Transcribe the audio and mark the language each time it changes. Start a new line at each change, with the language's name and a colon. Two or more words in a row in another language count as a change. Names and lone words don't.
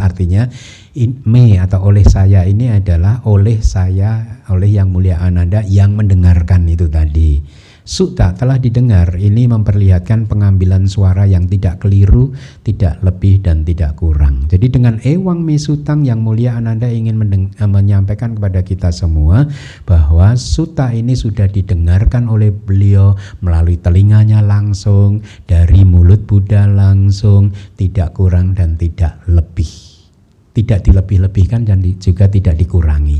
Indonesian: Artinya atau oleh saya ini adalah oleh saya, oleh Yang Mulia Ananda yang mendengarkan itu tadi. Sutta telah didengar, ini memperlihatkan pengambilan suara yang tidak keliru, tidak lebih dan tidak kurang. Jadi dengan
Pali: ewang me sutang
Indonesian: Yang Mulia Ananda ingin menyampaikan kepada kita semua bahwa sutta ini sudah didengarkan oleh beliau melalui telinganya langsung, dari mulut Buddha langsung, tidak kurang dan tidak lebih. Tidak dilebih-lebihkan dan juga tidak dikurangi.